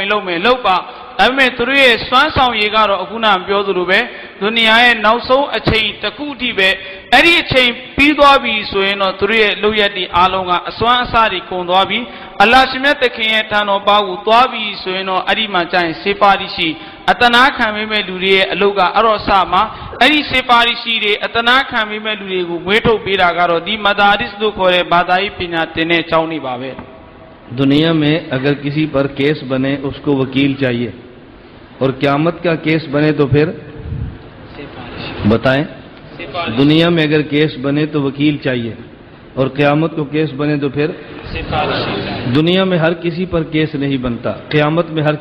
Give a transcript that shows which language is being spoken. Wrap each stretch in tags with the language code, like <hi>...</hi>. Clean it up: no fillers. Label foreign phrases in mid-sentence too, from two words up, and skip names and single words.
<my>လုပ်မယ်လုပ်ပါဒါပေမဲ့သူတို့ရဲ့စွမ်းဆောင်ရည်ကတော့အခုနပြောသလိုပဲဒုနီယာရဲ့နောက်ဆုံးအချိန်တစ်ခုအထိပဲအဲ့ဒီအချိန်ပြီးသွားပြီဆိုရင်တော့သူတို့ရဲ့လုပ်ရက်တွေအားလုံးကအစွမ်းအစတွေကုန်သွားပြီအလ္လာဟ်ရှင်မြတ်သခင်ရဲ့ထံတော်ပါကိုသွားပြီဆိုရင်တော့အဲ့ဒီမှာကျရင်စေပါရီရှိအတနာခံပေးမဲ့လူတွေရဲ့အလုပ်ကအဲ့တော့စမှာအဲ့ဒီစေပါရီရှိတွေအတနာခံပေးမဲ့လူတွေကိုမွေးထုတ်ပေးတာကတော့ဒီမဒါရစ်လို့ခေါ်တဲ့ဘာသာရေးပညာသင်တဲ့ကျောင်းတွေပါပဲ</my> <hi>दुनिया में अगर किसी पर केस बने उसको वकील चाहिए और क़यामत का केस बने तो फिर बताएं दुनिया में अगर केस बने तो वकील चाहिए और क़यामत को केस बने तो फिर दुनिया में हर किसी पर केस नहीं बनता क़यामत में हर</hi>